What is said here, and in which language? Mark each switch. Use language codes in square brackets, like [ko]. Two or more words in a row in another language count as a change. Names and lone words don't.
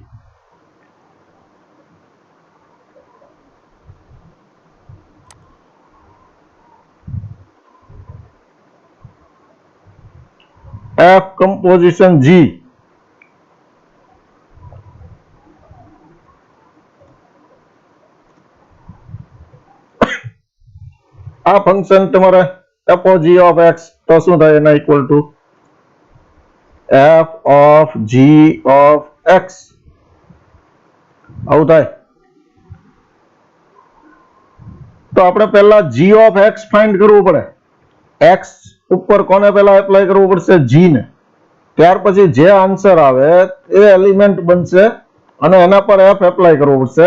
[en] f composition g [gu] આ ફંક્શન તમારે [en] f of g of x [gu] તો શું થાય? એના [en] equal to f of g of x [gu] આવું થાય. તો આપણે પહેલા [en] g of x [gu] ફાઇન્ડ કરવું પડે. x ઉપર કોને પહેલા એપ્લાય કરવું પડશે? g ને. ત્યાર પછી જે આન્સર આવે એ એલિમેન્ટ બનશે અને એના પર f એપ્લાય કરવું પડશે.